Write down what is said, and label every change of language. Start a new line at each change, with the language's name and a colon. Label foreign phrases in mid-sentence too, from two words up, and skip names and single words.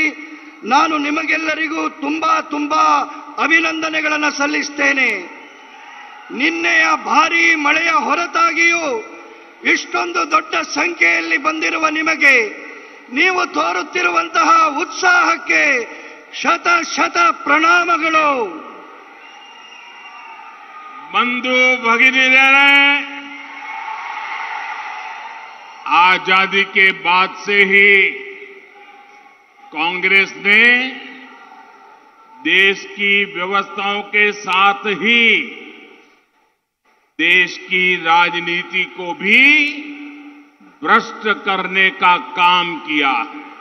Kannada: ನಾನು ನಿಮಗೆಲ್ಲರಿಗೂ ತುಂಬಾ ಅಭಿನಂದನೆಗಳನ್ನು ಸಲ್ಲಿಸುತ್ತೇನೆ। ನಿನ್ನೆಯ ಭಾರೀ ಮಳೆಯ ಹೊರತಾಗಿಯೂ ಇಷ್ಟೊಂದು ದೊಡ್ಡ ಸಂಖ್ಯೆಯಲ್ಲಿ ಬಂದಿರುವ ನಿಮಗೆ, ನೀವು ತೋರುತ್ತಿರುವಂತಹ ಉತ್ಸಾಹಕ್ಕೆ ಶತ ಪ್ರಣಾಮಗಳು।
Odia: ବନ୍ଧୁ ଭଗିନୀରେ,
Hindi: आजादी के बाद से ही कांग्रेस ने देश की व्यवस्थाओं के साथ ही देश की राजनीति को भी भ्रष्ट करने का काम किया है।